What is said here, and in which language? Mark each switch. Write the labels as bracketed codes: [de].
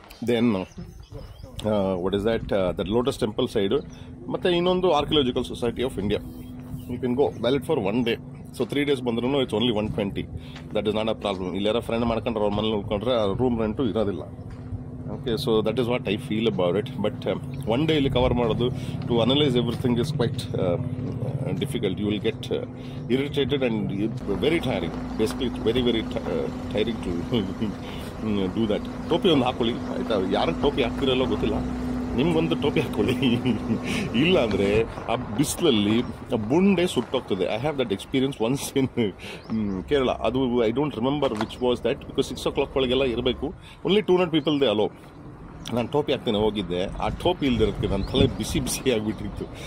[en] then what is that lotus temple side, [kn] ಮತ್ತು ಇನ್ನೊಂದು [en] Archaeological society of India. You can go, valid for 1 day. So 3 days ಬಂದ್ರೂ it's only 120. That is not a problem. [kn] ಇಲ್ಲಿ ಯಾರೋ friend ಮಾಡ್ಕೊಂಡ್ರೆ ಅವ್ರ ಮನೇಲಿ ಉಳ್ಕೊಂಡ್ರೆ room rent ಇರೋದಿಲ್ಲ. [en] Okay, so that is what I feel about it. But one day [kn] ಇಲ್ಲಿ cover ಮಾಡೋದು, [en] To analyse everything is quite difficult. You will get irritated and very tiring. Basically, it's very, very tiring to do that. [kn] ಟೋಪಿ ಒಂದು ಹಾಕೊಳ್ಳಿ ಆಯಿತಾ. ಯಾರಿಗೆ ಟೋಪಿ ಹಾಕ್ತಿರಲ್ಲೋ ಗೊತ್ತಿಲ್ಲ, ನಿಮ್ಗೊಂದು ಟೋಪಿ ಹಾಕೊಳ್ಳಿ. ಇಲ್ಲ ಅಂದರೆ ಆ ಬಿಸಿಲಲ್ಲಿ ಬುಂಡೆ ಸುಟ್ಟೋಗ್ತದೆ. [en] I have that experience once in Kerala. ಅದು I don't remember which was that, because 6 o'clock [kn] ಒಳಗೆಲ್ಲ ಇರಬೇಕು. [en] Only 200 people they allow. [kn] ನಾನು ಟೋಪಿ ಹಾಕ್ತೇನೆ ಹೋಗಿದ್ದೆ, ಆ ಟೋಪಿ ಇಲ್ದಿರೋದಕ್ಕೆ ನನ್ನ ತಲೆ ಬಿಸಿ ಬಿಸಿ ಆಗಿಬಿಟ್ಟಿತ್ತು.